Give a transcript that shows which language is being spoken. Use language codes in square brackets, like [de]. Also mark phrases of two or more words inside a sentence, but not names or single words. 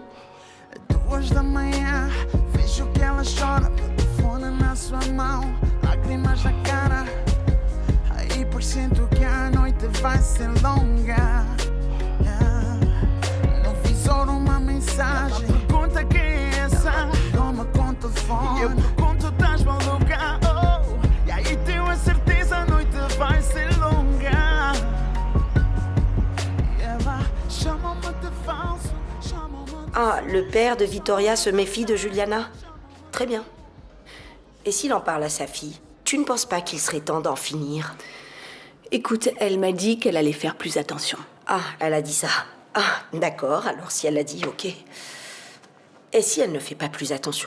[pt] 2 da manhã, vejo que ela chora, meu telefone na sua mão, lágrimas na cara. Aí por sinto que a noite vai ser longa. No visor uma mensagem, pergunta quem é essa. Não me conta o telefone, eu pergunto estás maluca. E aí tenho a certeza a noite vai ser longa. E ela chama-me de falso. [fr] Ah, le père de Vittoria se méfie de Juliana? Très bien. Et s'il en parle à sa fille, tu ne penses pas qu'il serait temps d'en finir? Écoute, elle m'a dit qu'elle allait faire plus attention. Ah, elle a dit ça. Ah, d'accord, alors si elle l'a dit, ok. Et si elle ne fait pas plus attention?